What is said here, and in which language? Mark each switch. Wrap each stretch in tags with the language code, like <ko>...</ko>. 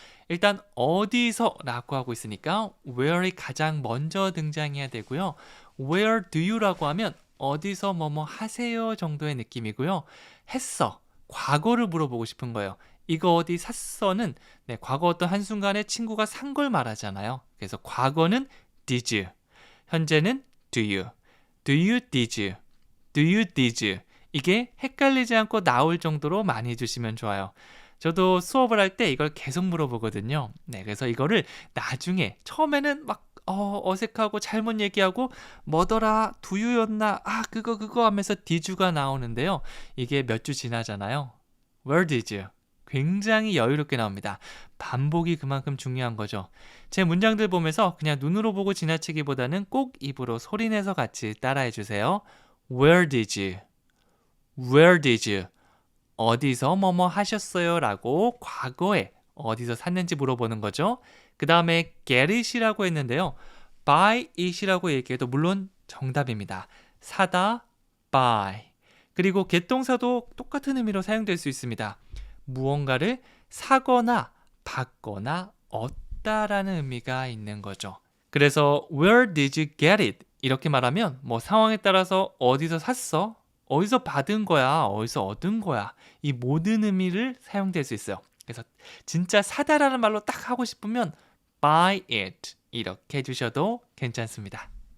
<ko>일단 어디서 라고 하고 있으니까 where이 가장 먼저 등장해야 되고요.</ko> <en>Where do you</en> <ko>라고 하면 어디서 뭐뭐 하세요 정도의 느낌이고요. 했어. 과거를 물어보고 싶은 거예요. 이거 어디 샀어는 과거 어떤 한순간에 친구가 산 걸 말하잖아요. 그래서 과거는</ko> <en>did you,</en> <ko>현재는</ko> <en>do you, do you did you, do you did you.</en> <ko>이게 헷갈리지 않고 나올 정도로 많이 해주시면 좋아요. 저도 수업을 할 때 이걸 계속 물어보거든요. 네, 그래서 이거를 나중에 처음에는 막 어색하고 잘못 얘기하고 뭐더라 두유였나 그거 하면서 디주가 나오는데요. 이게 몇 주 지나잖아요.</ko> <en>Where did you?</en> <ko>굉장히 여유롭게 나옵니다. 반복이 그만큼 중요한 거죠. 제 문장들 보면서 그냥 눈으로 보고 지나치기보다는 꼭 입으로 소리내서 같이 따라해 주세요.</ko> <en>Where did you? Where did you?</en> <ko>어디서 뭐뭐 하셨어요? 라고 과거에 어디서 샀는지 물어보는 거죠. 그 다음에</ko> <en>get it</en> <ko>이라고 했는데요.</ko> <en>buy it</en> <ko>이라고 얘기해도 물론 정답입니다. 사다, buy. 그리고 get 동사도 똑같은 의미로 사용될 수 있습니다. 무언가를 사거나 받거나 얻다라는 의미가 있는 거죠. 그래서</ko> <en>where did you get it?</en> <ko>이렇게 말하면 뭐 상황에 따라서 어디서 샀어? 어디서 받은 거야? 어디서 얻은 거야? 이 모든 의미를 사용될 수 있어요. 그래서 진짜 사다라는 말로 딱 하고 싶으면</ko> <en>buy it</en> <ko>이렇게 해주셔도 괜찮습니다.</ko>